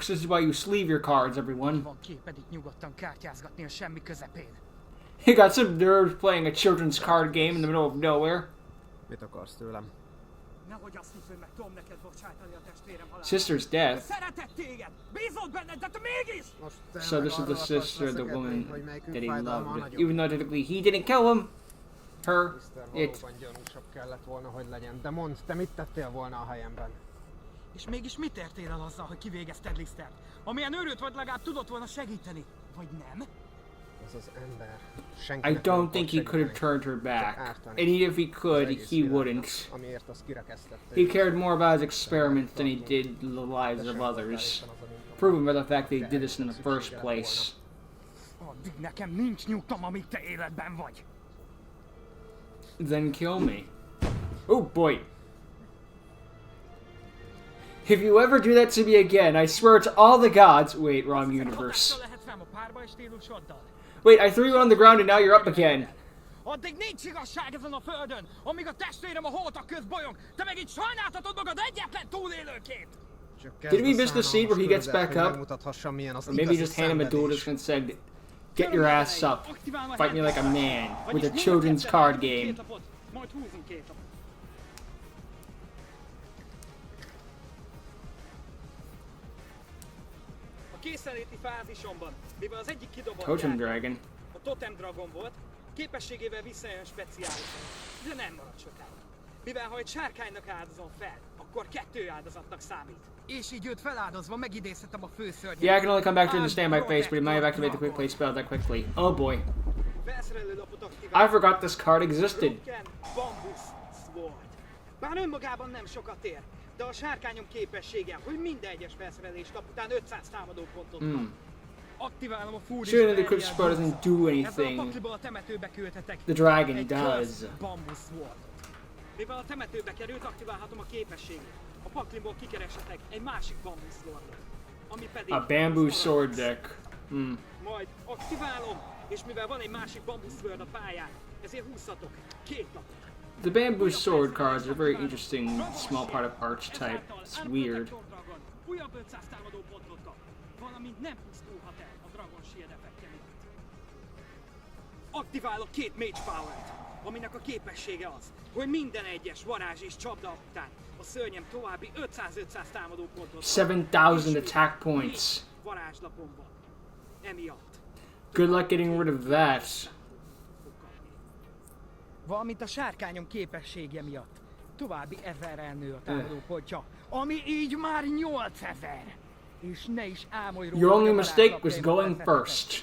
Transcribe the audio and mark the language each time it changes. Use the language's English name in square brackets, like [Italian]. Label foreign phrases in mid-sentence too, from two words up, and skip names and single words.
[English] This is why you sleeve your cards, everyone. He got some nerves playing a children's card game in the middle of nowhere. Sister's death. So this is the sister of the woman that he loved. Even though technically he didn't kill him. Her. It. [Hungarian] És mégis mit értél el azzal, hogy kivégezted Lisztert? Amilyen őrült vagy, legalább tudott volna segíteni. Vagy nem? [English] I don't think he could have turned her back. And even if he could, he wouldn't. He cared more about his experiments than he did the lives of others. Proven by the fact that he did this in the first place. [Hungarian] Addig nekem nincs nyugtom, amíg te életben vagy. [English] Then kill me. Oh boy. If you ever do that to me again, I swear to all the gods... Wait, wrong universe. Wait, I threw you on the ground and now you're up again. [Hungarian] Addig nincs igazság ezen a földön, amíg a testvérem a holtak közt bolyong, te meg itt sajnáltatod magad egyetlen túlélőként. [English] Did we miss the scene where he gets back up? Or maybe just hand him a duel disc and said, get your ass up, fight me like a man, with a children's card game. [Hungarian] Készenléti fázisomban, mivel az egyik kidobott Totem Dragon. A Totem Dragon volt, képességével visszajön speciális, de nem marad sokáig. Mivel ha egy sárkánynak áldozom fel, akkor 2 áldozatnak számít. És így őt feláldozva megidézhetem a főszörnyet. [English] Yeah, I can only come back to the standby phase, but he might have activated the quick play spell that quickly. Oh boy. I forgot this card existed. Bambus Sword. [Hungarian] Bár önmagában nem sokat ér, de a sárkányom képessége, hogy minden egyes felszerelés kap után 500 támadópontot kap. Aktiválom a Food [English] Sure, the quick spell doesn't do anything. The dragon does. [Hungarian] Bambus Sword. Mivel a temetőbe került, aktiválhatom a képességét. A paklimból kikereshetek egy másik Bambus Swordot, ami pedig [English] a bamboo sword deck. [Hungarian] Majd aktiválom, és mivel van egy másik Bambus Sword a pályán, ezért húzhatok 2 napot. [English] The bamboo sword cards are a very interesting small part of archetype. It's weird. [Hungarian] Újabb 500 támadó pontot kap, valamint nem pusztulhat el a Dragon Shield effektje miatt. Aktiválok 2 Mage Power-t, aminek a képessége az, hogy minden egyes varázs és csapda után a szörnyem további 500-500 támadó pontot kap. [English] 7,000 attack points. [Hungarian] Varázslapom van. Emiatt. [English] Good luck getting rid of that. [Hungarian] Valamint a sárkányom képessége miatt további 1000-rel nő a támadópontja, ami így már 8000. És ne is ámolj róla, [English] Your only [Hungarian] hogy a [English] mistake was [Hungarian] varázslapjaim [English] going [Hungarian] veszettek, [English] first.